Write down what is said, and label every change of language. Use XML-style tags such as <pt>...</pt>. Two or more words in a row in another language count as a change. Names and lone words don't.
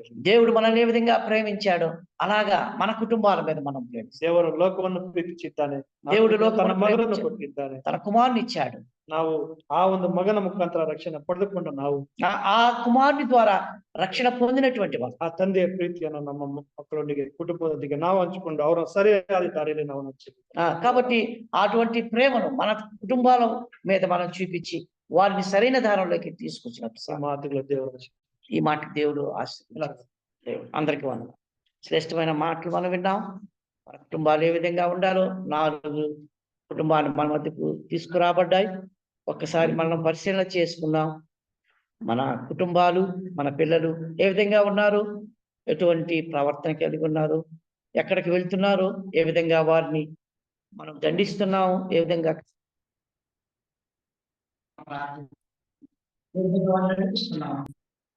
<te>దేవుడు మనల్ని ఏ విధంగా ప్రేమించాడో అలాగా మన కుటుంబాల మీద మనం ప్రేమిస్తాం.</te> <kn>ದೇವರು ಲೋಕವನ್ನು ಪ್ರೀತಿಸಿದ್ದಾನೆ,</kn> <te>దేవుడు</te> <kn>ತನ್ನ లోకವನ್ನು ಮಗನನ್ನು ಪ್ರೇಮಿಸಿ ಕೊಟ್ಟಿದ್ದಾನೆ.</kn> <te>తన కుమారుని ఇచ్చాడు.</te> <kn>ನಾವು ಆ ಒಂದು ಮಗನ ಮುಖಾಂತರ ರಕ್ಷಣೆ ಪಡೆದುಕೊಂಡು ನಾವು</kn> <te>ఆ కుమారుని ద్వారా రక్షణ పొందినటువంటి వారు.</te> <kn>ಆ ತಂದೆಯ ಪ್ರೀತಿಯನ್ನು ನಮ್ಮ ಮಕ್ಕಳೊಂದಿಗೆ ಕುಟುಂಬದೊಂದಿಗೆ ನಾವು ಹಂಚಿಕೊಂಡು ಅವರ ಸರಿಯಾದ ದಾರಿಯಲ್ಲಿ ನಾವು ಹಂಚಿದ್ದೀವಿ.</kn> <te>కాబట్టి అటువంటి ప్రేమను మన కుటుంబాల మీద మనం చూపించి వారిని సరైన దారంలోకి తీసుకొచ్చినట్టు</te> <kn>ಆ ಮಾತುಗಳ ದೇವರ</kn> <te>ఈ మాట దేవుడు ఆశీర్వదించాడు. దేవుడు అందరికీ వందనాలు. శ్రేష్టమైన మాటలు మనం విన్నాం. మన కుటుంబాలు ఏ విధంగా ఉండాలో 4 కుటుంబాలు మన మధ్యకు తీసుకురాబడ్డాయి. ఒక్కసారి మనం పరిశీలన చేసుకుందాం. మన కుటుంబాలు, మన పిల్లలు ఏ విధంగా ఉన్నారు, ఎటువంటి ప్రవర్తన కలిగి ఉన్నారు, ఎక్కడికి వెళ్తున్నారు, ఏ విధంగా వారిని మనం దండిస్తున్నాం, ఏ విధంగా వారిని నడిపిస్తున్నాం.</te>